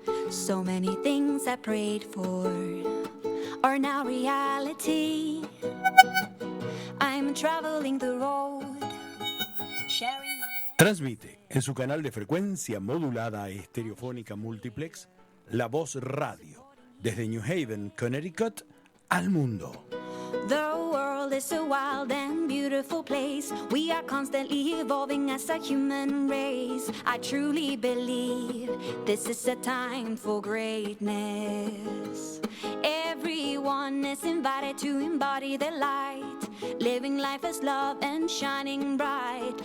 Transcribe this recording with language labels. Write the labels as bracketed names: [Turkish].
[English] So many things I prayed for are now reality. I'm traveling the road, sharing my... [Spanish] Transmite en su canal de frecuencia modulada estereofónica multiplex La Voz Radio, desde New Haven, Connecticut, al mundo. [English] The world is a wild and beautiful place. We are constantly evolving as a human race. I truly believe this is a time for greatness. Everyone is invited to embody the light, living life as love and shining bright.